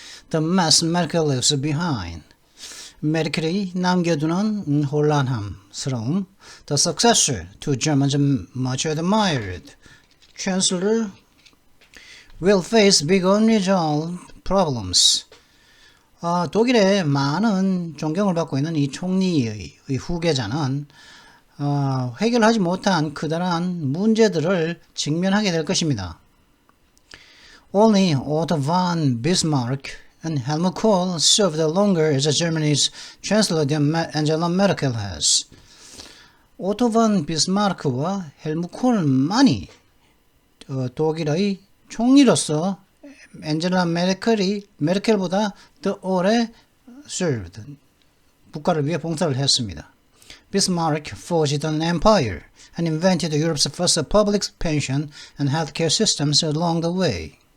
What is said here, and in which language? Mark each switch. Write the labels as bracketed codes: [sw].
[en] The mess Merkel leaves behind. [ko] 메르켈이 남겨두는 혼란함스러움. [en] The successor to Germans much admired. Chancellor will face big unresolved problems. [ko] 독일의 많은 존경을 받고 있는 이 총리의 후계자는 해결하지 못한 커다란 문제들을 직면하게 될 것입니다. [en] Only Otto von Bismarck and Helmut Kohl served longer as Germany's chancellor than Angela Merkel has. [ko] 오토 von 비스마르크와 헬무 콜만이 독일의 총리로서 앤젤라 메르켈보다 더 오래 served, 국가를 위해 봉사를 했습니다. [en] Bismarck forged an empire and invented Europe's first public pension and healthcare systems along the way.